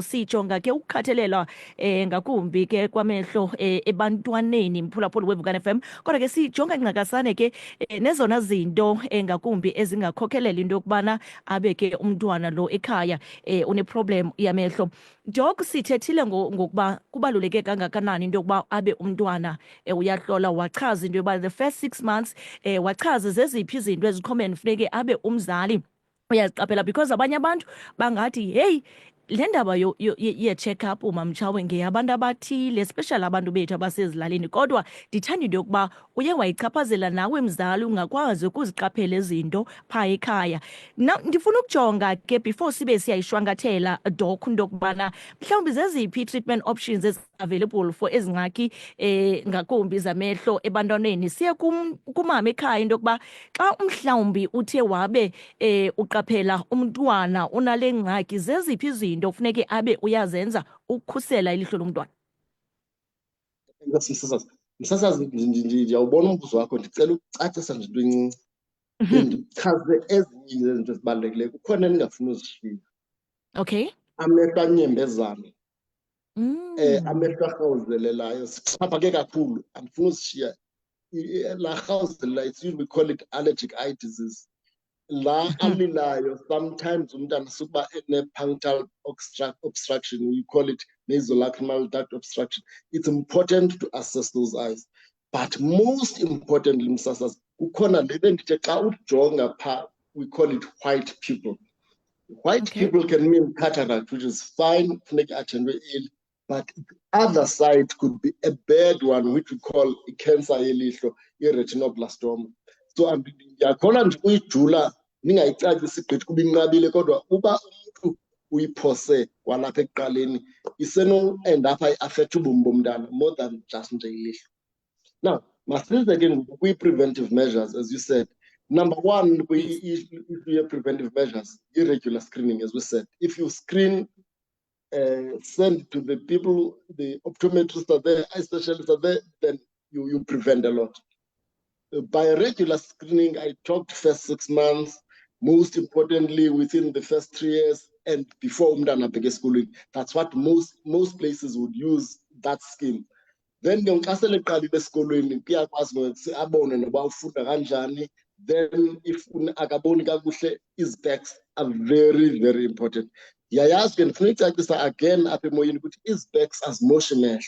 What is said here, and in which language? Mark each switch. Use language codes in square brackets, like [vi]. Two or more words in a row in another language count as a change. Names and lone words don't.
[xh] Sijonga ke ukukhathalela ngakumbi ke kwamehlo ebantwaneni mphulaphula weVukani FM, kodwa ke sijonga ngqakasane ke nezona zinto ngakumbi ezingakhokhelela into yokubana abe ke umntwana lo ekhaya uneproblem yamehlo. Jock, sithethile ngokuba kubaluleke kangakanani into yokuba abe umntwana uyahlola, wachaza into yokuba [en] the first 6 months [xh] wachaza zeziphi izinto ezicommon funeke abe umzali uyaziqaphela, because abanye abantu bangathi hey le ndaba ye-check-up umamtshawe ngeyabantu abathile, especially abantu bethu abasezilalini, kodwa ndithanda into yokuba uye wayichaphazela nawe mzali ungakwazi ukuziqaphela izinto phaa ekhaya. Ndifuna ukujonga ke before sibe siyayishwankathela Doc into yokubana mhlawumbi zeziphi [en] ii-treatment options ezi-available for [xh] ezi ngxaki ngakumbi zamehlo ebantwaneni. Siye kumama ekhaya into yokuba xa mhlawumbi uthe wabe uqaphela umntwana unale ngxaki, zeziphi izinto kufuneke abe uyazenza ukukhusela ilihlo lomntwana? Msasazi, ndiyawubona umbuzo wakho, ndicela ukucacisa nje into encinci. Ndichaze ezinye zezinto ezibalulekileyo, kukhona endingafuni uzishiya. Okay. Amehlo anyembezana, amehlo arhawuzelelayo sixhaphake kakhulu, andifuni uzishiya. La rhawuzelelayo, [en] it's usually we call it allergic eye disease. [xh] La alilayo [en] sometimes [xh] umntana sukuba ene-punctal [en] obstruction, we call it nasolacrimal duct obstruction. It's important to assess those eyes, but most importantly [xh] msasazi kukhona le bendithi xa ujonga phaa, [en] we call it white pupil. White pupil can mean cataract, which is fine, [xh] funeka athendwe [en] early, but the other side could be a bad one, which we call cancer yelihlo, i-retinoblastoma. [xh] So ndiyakhona nje uyijula ningayicacisi gqithi kuba inqabile, kodwa uba umntu uyiphose kwalapha ekuqaleni iseno-end apha i-affecta ubomi bomntana [en] more than just [xh] nje ilihlo. [en] Now, [xh] masize ke ngoku kwi-preventive [en] measures, as you said. Number one, preventive measures, irregular screening, as we said. If you screen, send to the people, the optometrists are there, eye specialists are there, then you prevent a lot. By regular screening, I talked first 6 months, most importantly within the first 3 years and before [xh] umntana abheke esikolweni. [en] That's what most places would use that scheme. [xh] Then xa sele eqalile esikolweni kuyakwazi ngokuthi abone noba ufunda kanjani. [en] Then if [xh] akaboni kakuhle, [en] izpecs are very, very important. [xh] Yayazi ke ndifuna icacisa again apha emoyeni ukuthi izpecs azimoshi mehlo.